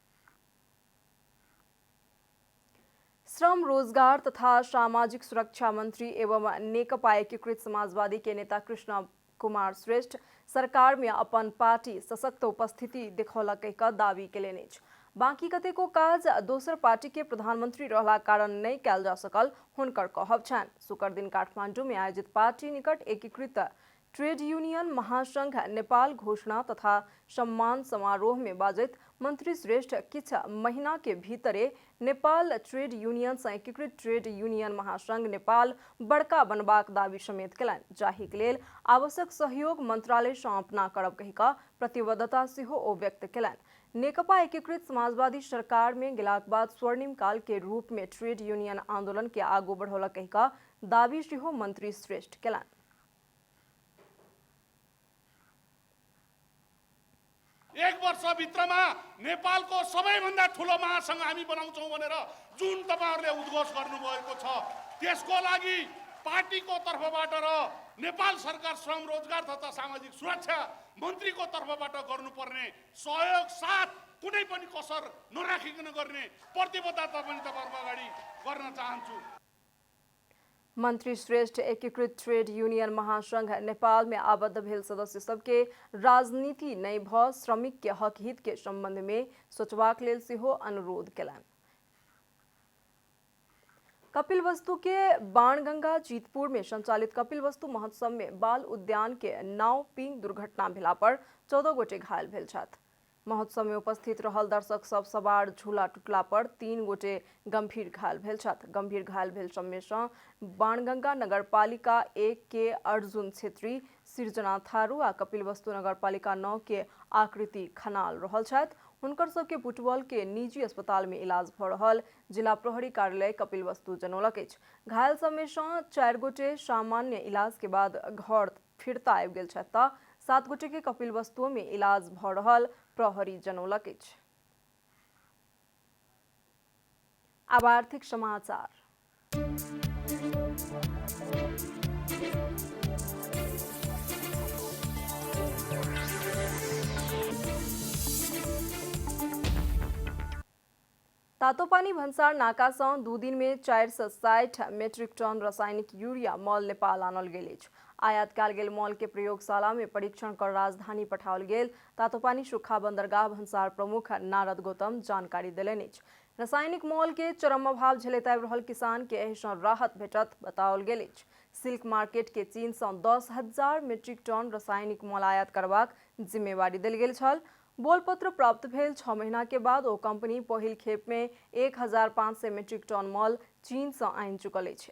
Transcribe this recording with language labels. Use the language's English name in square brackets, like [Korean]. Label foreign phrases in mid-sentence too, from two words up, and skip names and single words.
[Maithili] श्रम रोजगार तथा सामाजिक सुरक्षा मंत्री एवं नेकपा एकीकृत समाजवादी के नेता कृष्ण कुमार श्रेष्ठ सरकार में अपन पार्टी सशक्त उपस्थिति देखौलक कह दावी केलनि अछि। बाकी कतेको काज दोसर पार्टी के प्रधानमंत्री रहला कारण नहीं कयल जा सकल हुनकर कहब छनि। शुक्र दिन काठमांडू में आयोजित पार्टी निकट एकीकृत ट्रेड यूनियन महासंघ नेपाल घोषणा तथा सम्मान समारोह में बाजैत मंत्री श्रेष्ठ किछ महीना के भीतरे नेपाल ट्रेड यूनियन से एकीकृत ट्रेड यूनियन महासंघ नेपाल बड़का बनबाक दावी समेत केलनि। जाहि के लेल आवश्यक सहयोग मंत्रालय से अपना करब कहि कऽ प्रतिबद्धता सेहो ओ व्यक्त केलनि। नेकपा एकीकृत समाजवादी सरकार में गेलाक बाद स्वर्णिम काल के रूप में ट्रेड यूनियन आंदोलन के आगू बढ़ौलक कहि कऽ दावी सेहो मंत्री श्रेष्ठ केलनि। [Nepali] एक वर्षभित्रमा नेपालको सबैभन्दा ठुलो महासंघ हामी बनाउँछौँ भनेर जुन तपाईहरुले उद्घोष गर्नुभएको छ त्यसको लागि पार्टीको तर्फबाट र नेपाल सरकार श्रम रोजगार तथा सामाजिक सुरक्षा मन्त्रीको तर्फबाट गर्नुपर्ने सहयोग साथ कुनै पनि कसर नराखिकन गर्ने प्रतिबद्धता पनि तपाईहरुको अगाडि गर्न चाहन्छु। [Maithili] मंत्री श्रेष्ठ एकीकृत ट्रेड यूनियन महासंघ नेपाल में आबद्ध भेल सदस्य सबके राजनीति नहीं भ श्रमिक के हक हित के संबंध में सोचबाक लेल सेहो अनुरोध केलनि। कपिलवस्तु के बाणगंगा जीतपुर में संचालित कपिलवस्तु महोत्सव में बाल उद्यान के नाव पिंग दुर्घटना भेला पर 14 गोटे घायल भेल छथि। महोत्सव में उपस्थित रहल दर्शक सब सवार झूला टूटला पर 3 गोटे गंभीर घायल भेल छथि। गंभीर घायल भेल सबमे सँ बाणगंगा नगरपालिका 1 के अर्जुन छेत्री, सृजना थारू आ कपिलवस्तु नगरपालिका 9 के आकृति खनाल रहल छथि। हुनकर सबके बुटवल के निजी अस्पताल में इलाज भ रहल जिला प्रहरी कार्यालय कपिलवस्तु जनौलक अछि। घायल सबमे सँ 4 गोटे सामान्य इलाज के बाद घर फिरता आबि गेल छथि त 7 गोटे के कपिलवस्तु में इलाज भ रहल प्रहरी जनौलक अछि। अब आर्थिक समाचार। तातोपानी भन्सार नाका सँ 2 दिन में 460 मेट्रिक टन रासायनिक यूरिया मॉल नेपाल आनल गेल अछि। आयात कयल गेल मॉल के प्रयोगशाला में परीक्षण कर राजधानी पठाओल गेल तातोपानी सुखा बंदरगाह भन्सार प्रमुख नारद गौतम जानकारी देलनि अछि। रासायनिक मॉल के चरम अभाव झेलैत आबि रहल किसान के एहि सँ राहत भेटत बताओल गेल अछि। सिल्क मार्केट के चीन सँ 10,000 मेट्रिक टन रासायनिक मॉल आयात करबाक जिम्मेवारी देल गेल छल। बोलपत्र प्राप्त भेल 6 महीना के बाद ओ कंपनी पहिल खेप में 1,500 मेट्रिक टन मॉल चीन सँ आनि चुकल अछि।